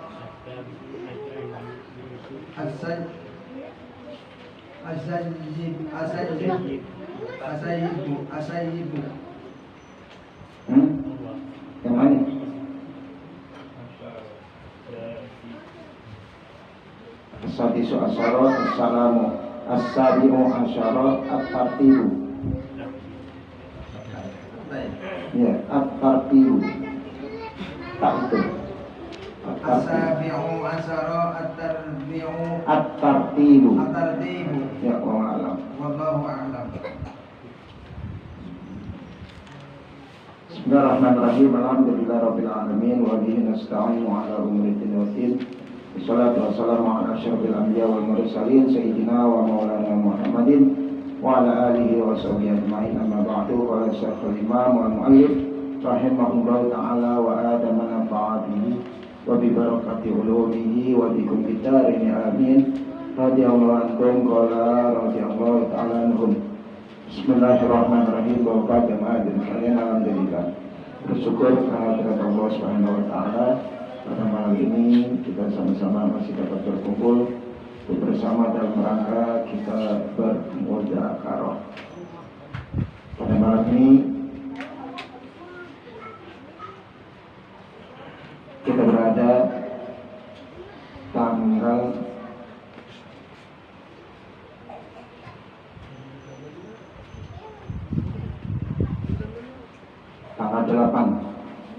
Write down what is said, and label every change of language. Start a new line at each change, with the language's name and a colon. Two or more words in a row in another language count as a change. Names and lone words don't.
Arabic: الثيب.
Indonesian: Yang mana?
Arabic: السادس عشر. السلام. السابع عشر الترتيب.
Indonesian: Ya,
Arabic: الترتيب.
Indonesian: Tak itu.
Arabic: السابع عشر التربيع. الترتيب. الترتيب.
Indonesian: Ya,
Arabic: والله أعلم. والله أعلم. بسم الله الرحمن الرحيم. الحمد لله رب العالمين وبه نستعين على أمور الدنيا والدين. والصلاة والسلام على أشرف الأنبياء والمرسلين سيدنا ومولانا محمد وعلى آله وصحبه أجمعين. أما بعد. قال الشيخ الإمام والمؤلف رحمه الله تعالى وأدام نفعه به وببركة علومه وبكم بالدارين آمين. رضي الله عنهم قال رضي الله تعالى عنهم. بسم الله الرحمن الرحيم.
Indonesian: Bapak jemaah dan sekalian, alhamdulillah bersyukur kehadirat Allah
Arabic: سبحانه وتعالى.
Indonesian: Pada malam ini kita sama-sama masih dapat berkumpul bersama dalam rangka kita bermudzakarah. Pada malam ini kita berada tanggal tanggal 8.